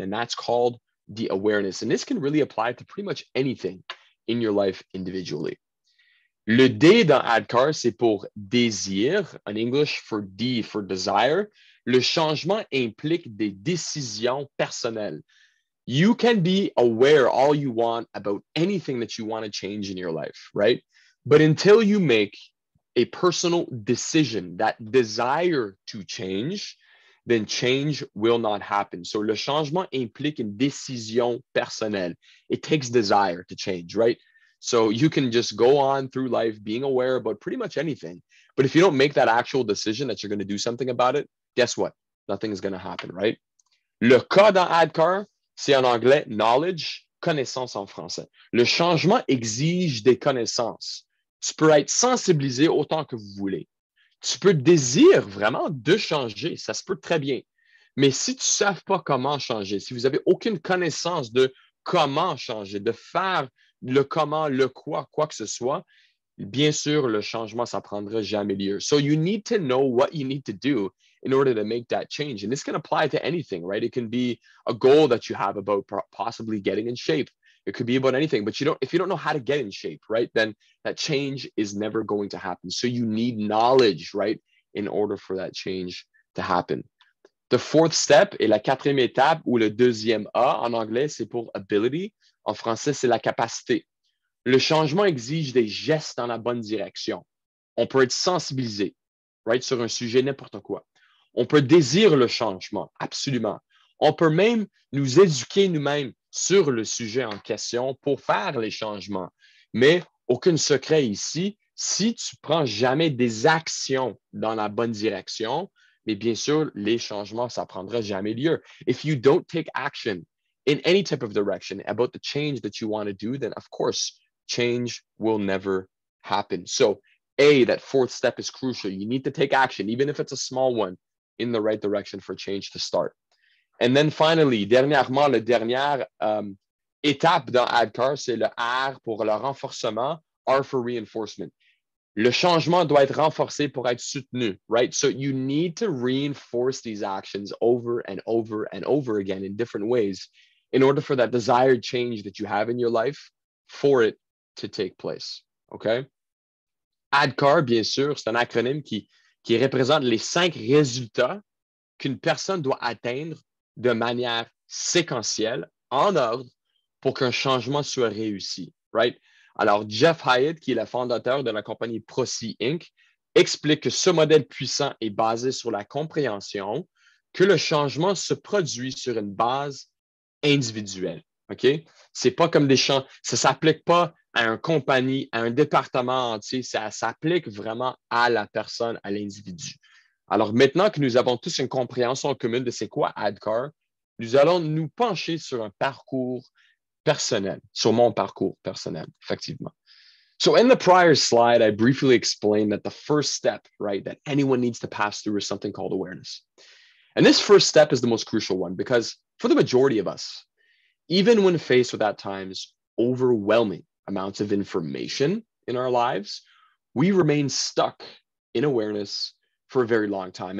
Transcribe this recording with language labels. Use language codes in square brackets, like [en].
[en] And that's called the awareness. And this can really apply to pretty much anything in your life individually. [fr] Le D dans ADKAR, c'est pour désir. En [en] English, for D, for desire. [fr] Le changement implique des décisions personnelles. [en] You can be aware all you want about anything that you want to change in your life, right? But until you make a personal decision, that desire to change, then change will not happen. [fr] So le changement implique une décision personnelle. [en] It takes desire to change, right? So you can just go on through life being aware about pretty much anything. But if you don't make that actual decision that you're going to do something about it, guess what? Nothing is going to happen, right? [fr] Le K dans ADKAR, c'est en anglais knowledge, connaissance en français. Le changement exige des connaissances. Tu peux être sensibilisé autant que vous voulez. Tu peux désirer vraiment de changer, ça se peut très bien. Mais si tu ne sais pas comment changer, si vous n'avez aucune connaissance de comment changer, de faire le comment, le quoi que ce soit, bien sûr, le changement, ça ne prendra jamais lieu. [en] So you need to know what you need to do in order to make that change. And this can apply to anything, right? It can be a goal that you have about possibly getting in shape. It could be about anything, but if you don't know how to get in shape, right, then that change is never going to happen. So you need knowledge, right, in order for that change to happen. The fourth step [fr] est la quatrième étape ou le deuxième A. En anglais, c'est pour ability. En français, c'est la capacité. Le changement exige des gestes dans la bonne direction. On peut être sensibilisé, right, sur un sujet, n'importe quoi. On peut désirer le changement, absolument. On peut même nous éduquer nous-mêmes sur le sujet en question pour faire les changements. Mais aucun secret ici, si tu ne prends jamais des actions dans la bonne direction, mais bien sûr, les changements, ça ne prendra jamais lieu. [en] If you don't take action in any type of direction about the change that you want to do, then of course, change will never happen. So A, that fourth step is crucial. You need to take action, even if it's a small one, in the right direction for change to start. And then finally, [fr] dernièrement, la dernière étape dans ADKAR, c'est le R pour le renforcement, [en] R for reinforcement. [fr] Le changement doit être renforcé pour être soutenu, right? [en] So you need to reinforce these actions over and over and over again in different ways in order for that desired change that you have in your life, for it to take place, okay? [fr] ADKAR, bien sûr, c'est un acronyme qui représente les 5 résultats qu'une personne doit atteindre de manière séquentielle, en ordre, pour qu'un changement soit réussi, right? Alors, Jeff Hyatt, qui est le fondateur de la compagnie Procy Inc., explique que ce modèle puissant est basé sur la compréhension que le changement se produit sur une base individuelle, OK? C'est pas comme des changements, ça s'applique pas à une compagnie, à un département entier, ça s'applique vraiment à la personne, à l'individu. Alors, maintenant que nous avons tous une compréhension commune de c'est quoi ADKAR, nous allons nous pencher sur un parcours personnel, sur mon parcours personnel, effectivement. [en] So in the prior slide, I briefly explained that the first step, right, that anyone needs to pass through is something called awareness. And this first step is the most crucial one because for the majority of us, even when faced with at times overwhelming amounts of information in our lives, we remain stuck in awareness for a very long time.